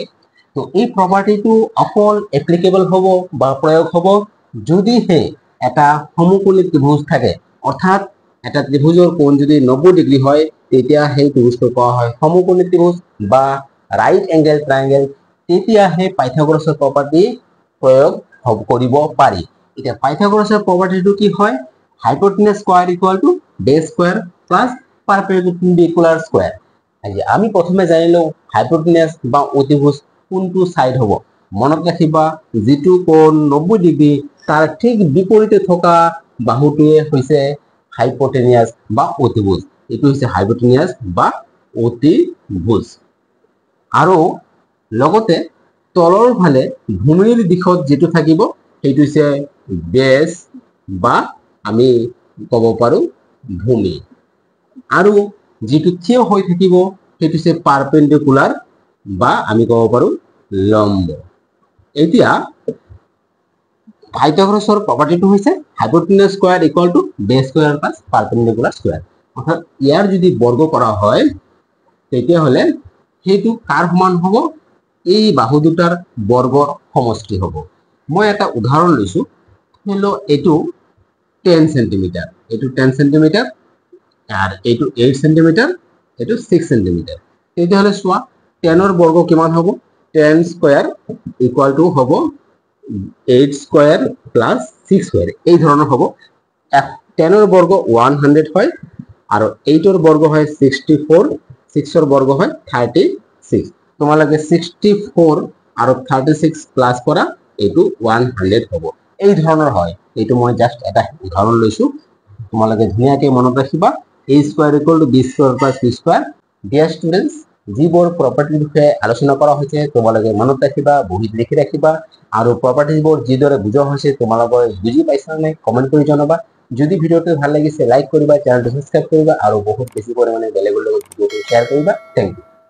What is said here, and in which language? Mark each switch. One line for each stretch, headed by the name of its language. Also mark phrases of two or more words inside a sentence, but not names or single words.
Assamese: তো এই প্ৰপাৰ্টিটো অকল এপ্লিকেবল হ'ব বা প্ৰয়োগ হ'ব যদিহে এটা সমকোণী ত্ৰিভুজ থাকে। অৰ্থাৎ এটা ত্ৰিভুজৰ কোণ যদি 90 ডিগ্ৰী হয় তেতিয়া সেই ত্ৰিভুজটো কোৱা হয় সমকোণী ত্ৰিভুজ বা
English: right angle triangle.
Assamese: তেতিয়াহে পাইথাগোৰাছৰ প্ৰপাৰ্টি প্ৰয়োগ কৰিব পাৰি। এতিয়া পাইথাগোৰাছৰ প্ৰপাৰ্টিটো কি হয়?
English: hypotenuse square equal to base square plus perpendicular square.
Assamese: আমি প্রথমে জানিলো হাইপোটেনাস বা অতিভুজ কোনটো সাইড হ'ব। মনত ৰাখিবা যেটো কোণ 90 ডিগ্ৰী তাৰ ঠিক বিপৰীতে থকা বাহুটোৱে হৈছে হাইপোটেনাস বা অতিভুজ। এটো হৈছে হাইপোটেনাস বা অতিভুজ। আৰু লগতে তলৰ ফালে ভূমিৰ দিশত যেটো থাকিব সেইটো হৈছে বেস বা আমি ক'ব পাৰো ভূমি। আৰু যেটো থিয় হৈ থাকিব সেইটো হৈছে পারপেন্ডিকুলার বা আমি ক'ব পাৰো লম্ব। এতিয়া পাইথাগোরাছৰ প্ৰপাৰ্টিটো হৈছে
English: hypotenuse square equal to base square plus perpendicular square.
Assamese: অৰ্থাৎ ইয়াৰ যদি বৰ্গ কৰা হয় তেতিয়া হলে সেইটো কাৰ সমান হ'ব? এই বাহু দুটাৰ বৰ্গৰ সমষ্টি হ'ব। মই এটা উদাহৰণ লৈছো, হলো এইটো 10 সেন্টিমিটার, এইটো 10 সেন্টিমিটার আর এইটো 8 সেন্টিমিটার, এইটো 6 সেন্টিমিটার। তেতিয়া হলে চোৱা 10 ৰ বৰ্গ কিমান হ'ব?
English: 10 square equal to হ'ব 8 square plus 6 square.
Assamese: এই ধৰণৰ হ'ব। 10 ৰ বৰ্গ 100 হয় আৰু 8 ৰ বৰ্গ হয় 64, 6 ৰ বৰ্গ হয় 36। তোমালোকে 64 আৰু 36 প্লাস কৰা এইটো 100 হ'ব। এই ধৰণৰ হয়। এইটো মই জাস্ট এটা উদাহৰণ লৈছো, তোমালোকে ধুনীয়াকৈ মনত ৰাখিবা।
English: a square equal to b square plus c square. dear students,
Assamese: যিবোৰ প্ৰপাৰ্টিৰ বিষয়ে আলোচনা কৰা হৈছে তোমালোকে মনত ৰাখিবা, বহীত লিখি ৰাখিবা। আৰু প্ৰপাৰ্টিবোৰ যিদৰে বুজোৱা হৈছে তোমালোকে বুজি পাইছা নে কমেন্ট কৰি জনাবা। যদি ভিডিওটো ভাল লাগিছে লাইক কৰিবা, চেনেলটো সাবস্ক্ৰাইব কৰিবা আৰু বহুত বেছি পৰিমাণে বেলেগৰ লগত ভিডিওটো শ্বেয়াৰ কৰিবা।
English: thank you.